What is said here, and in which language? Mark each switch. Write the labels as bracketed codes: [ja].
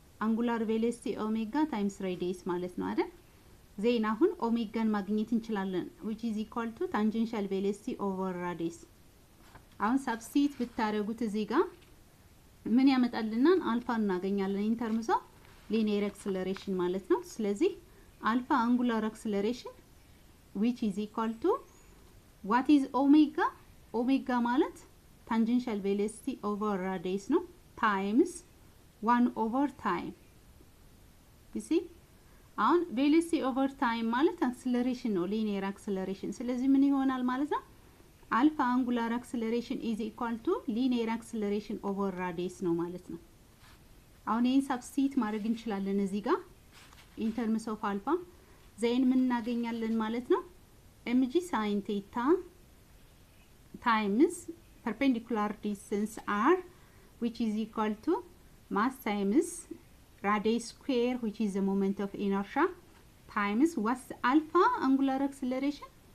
[en] አንጉላር ቬሎሲቲ ኦሜጋ ታይምስ ራዲየስ [am] ማለት ነው አይደል? [en] ዜን አሁን ኦሜጋን ማግኘት እንችላለን which is equal to ታንጀንሻል ቬሎሲቲ ኦቨር ራዲየስ። [am] አሁን ሰብስቲት ብታረጉት እዚህ ጋር ምን ያመጣልናል? [en] አልፋ [am] እናገኛለን [en] ኢን ተርምስ ኦፍ ሊኒየር አክሰለሬሽን [am] ማለት ነው። ስለዚህ [en] አልፋ አንጉላር አክሰለሬሽን which is equal to what is omega? [am] ኦሜጋ ማለት [en] tangential velocity over radius no times 1 over time. You see? [am] አሁን [en] velocity over time [am] ማለት acceleration ነው [en] linear acceleration። [am] ስለዚህ ምን ይሆናል ማለት ነው? [en] alpha angular acceleration is equal to linear acceleration over radius [am] ነው ማለት ነው። አሁን ይሄን ሰብስቲት ማድረግ እንችላለን እዚህ ጋር [en] in terms of alpha [am] ዜን ምን እናገኛለን ማለት ነው? [en] mg sin theta times perpendicular distance r which is equal to mass times radius square which is the moment of inertia times what's alpha angular acceleration?